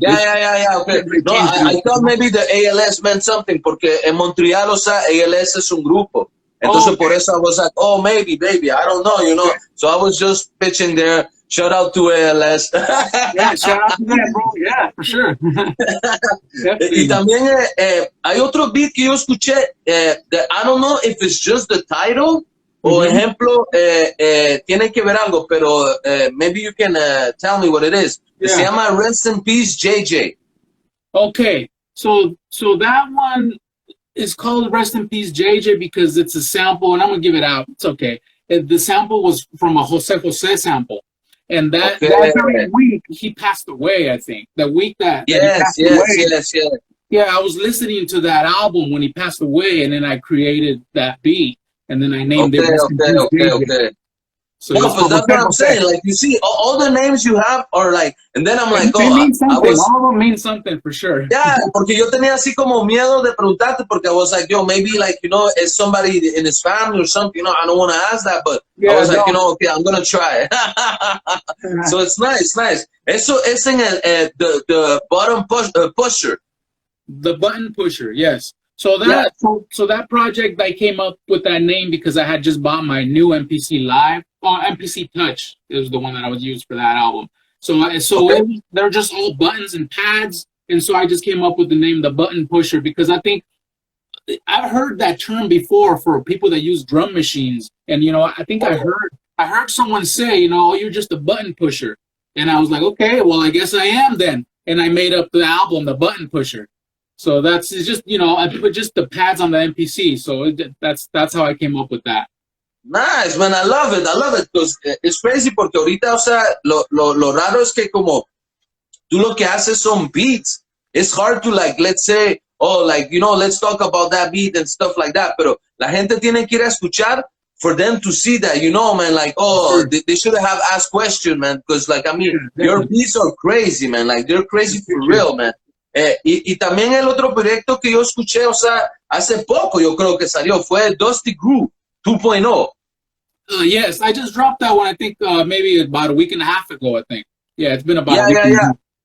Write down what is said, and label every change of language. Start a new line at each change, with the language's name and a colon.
English: Yeah. Okay. No, I thought maybe the ALS meant something
Spanish: porque en Montreal, o sea, ALS es un grupo. Entonces por eso
English: I was like, oh, maybe, I don't know, So I was just pitching there. Shout out to ALS. Yeah, shout out to that, bro. Yeah, for sure.
Spanish: Y también hay otro beat que yo escuché.
English: I don't know if it's just the title,
Spanish: O ejemplo, tiene que ver algo, pero
English: maybe you can tell me what it is. Yeah.
Spanish: Se llama Rest in Peace JJ.
English: Okay, so that one is called Rest in Peace JJ because it's a sample, and I'm gonna give it out. It's okay. The sample was from a Jose sample, and that very week he passed away. I think the week that he passed away. Yeah, I was listening to that album when he passed away, and then I created that beat, and then I named it Rest in Peace JJ. So no, but that's what I'm saying. Like, you see, all the names you have are like, and then I'm like, they mean something. All of them mean something for sure. Yeah,
Spanish: porque yo tenía así como miedo de preguntarte, porque
English: I was like, yo, maybe like, you know, it's somebody in his family or something, you know, I don't want to ask that, but I was like, you know, okay, I'm going to try. So it's nice.
Spanish: Eso es en the button pusher.
English: The button pusher, yes. So that so that project, I came up with that name because I had just bought my new MPC Live. MPC Touch is the one that I would use for that album. They're just all buttons and pads, and so I just came up with the name the button pusher because I think I've heard that term before for people that use drum machines, and you know I think I heard someone say, you know, oh, you're just a button pusher, and I was like, okay, well I guess I am then, and I made up the album the button pusher. So it's just, you know, I put just the pads on the MPC, so that's how I came up with that. Nice, man. I love it. Because it's crazy
Spanish: porque ahorita, o sea, lo raro es que como tú lo que haces son beats.
English: It's hard to like, let's say, oh, like, you know, let's talk about that beat and stuff like that.
Spanish: Pero la gente tiene que ir a escuchar
English: for them to see that, you know, man, like, oh, they should have asked question, man. Because, like, I mean, your beats are crazy, man. Like, they're crazy for real, man.
Spanish: Y también el otro proyecto que yo escuché, o sea, hace poco yo creo que salió, fue Dusty Groove 2.0.
English: Yes, I just dropped that one, I think maybe about a week and a half ago, I think. Yeah, it's been about a week and a half.